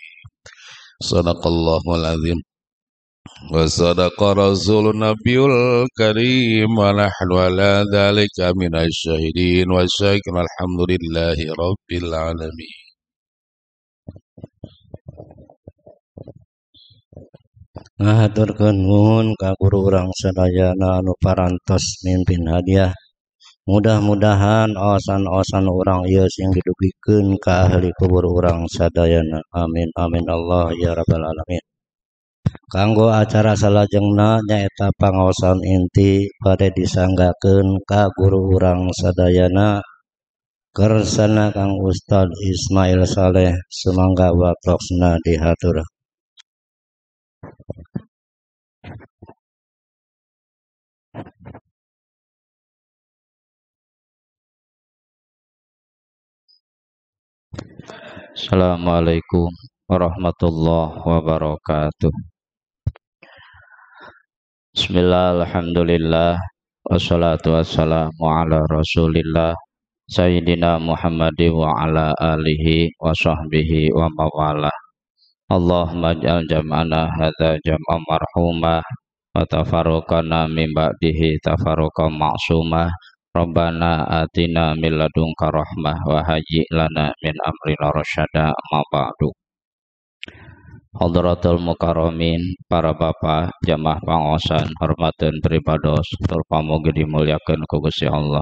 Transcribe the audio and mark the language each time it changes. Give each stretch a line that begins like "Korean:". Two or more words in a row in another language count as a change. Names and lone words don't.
Arabic: صدق الله العظيم وصدق رسول النبي الكريم ونحن على ذلك من الشاهدين والشاكرين. الحمد لله رب العالمين.
Sundanese: ngahaturkeun nuhun ka guru urang sadayana anu parantos mimpin hadiah. Mudah-mudahan awasan-awasan urang ieu sing didugikeun ka ahli kubur urang sadayana.
Arabic: آمين آمين الله يا رب العالمين.
Sundanese: Kanggo acara salajengna nyaeta pangaosan inti bade disanggakeun ka guru urang sadayana kersana Kang Ustad Ismail Saleh sumangga waktosna dihatur.
Arabic: السلام عليكم ورحمة الله وبركاته. بسم الله، الحمد لله، والصلاة والسلام على رسول الله سيدنا محمد وعلى آله وصحبه ومولاه. اللهم اجعل جمعنا هذا جمعا مرحوما وتفرقنا من بعده تفرقا معصوما. ربنا آتنا من لدنك رحمة وهيئ لنا من أمرنا رشدا أما بعد. حضرة المكرمين,
Sundanese: para bapak jamaah pangosan hormateun pribados tur pamugi dimuliakeun ku Gusti Allah.